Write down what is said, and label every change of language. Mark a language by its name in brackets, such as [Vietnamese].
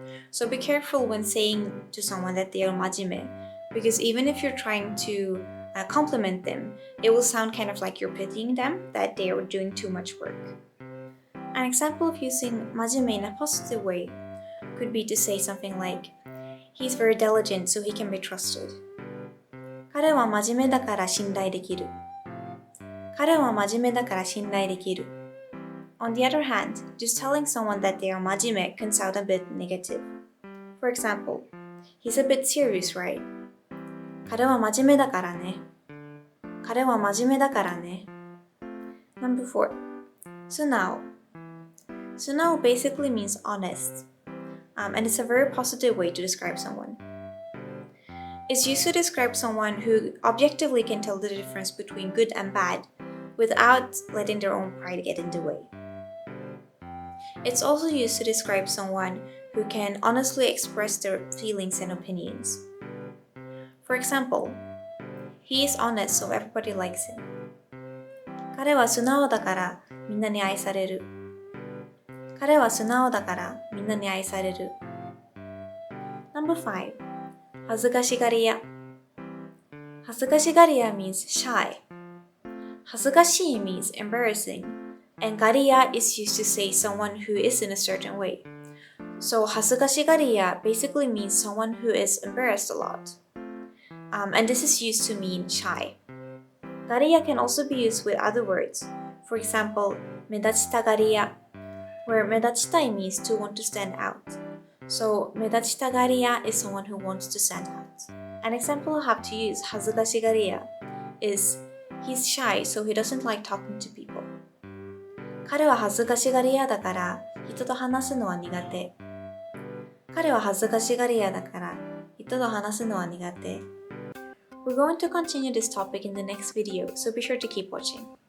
[English] So be careful when saying to someone that they are 真面目, because even if you're trying to compliment them, it will sound kind of like you're pitying them, that they are doing too much work. An example of using 真面目 in a positive way could be to say something like, he's very diligent so he can be trusted. [Japanese] 彼は真面目だから信頼できる.彼は真面目だから信頼できる. [English] On the other hand, just telling someone that they are 真面目 can sound a bit negative. For example, he's a bit serious, right? [Japanese] 彼は真面目だからね.彼は真面目だからね. [English] Number 4, 素直. 素直 basically means honest, and it's a very positive way to describe someone. It's used to describe someone who objectively can tell the difference between good and bad without letting their own pride get in the way. It's also used to describe someone who can honestly express their feelings and opinions. For example, he is honest so everybody likes him. [Japanese] 彼は素直だからみんなに愛される.彼は素直だからみんなに愛される. [English] Number 5, 恥ずかしがり屋.恥ずかしがり屋 means shy. 恥ずかしい means embarrassing, and がり屋 is used to say someone who is in a certain way. So 恥ずかしがり屋 basically means someone who is embarrassed a lot. And this is used to mean shy. がり屋 can also be used with other words. For example, 目立ちたがり屋, where 目立ちたい means to want to stand out. So 目立ちたがり屋 is someone who wants to stand out. An example of how to use 恥ずかしがり屋 is he's shy, so he doesn't like talking to people. [Japanese] 彼は恥ずかしがり屋だから人と話すのは苦手. 彼は恥ずかしがり屋だから人と話すのは苦手. [English] We're going to continue this topic in the next video, so be sure to keep watching.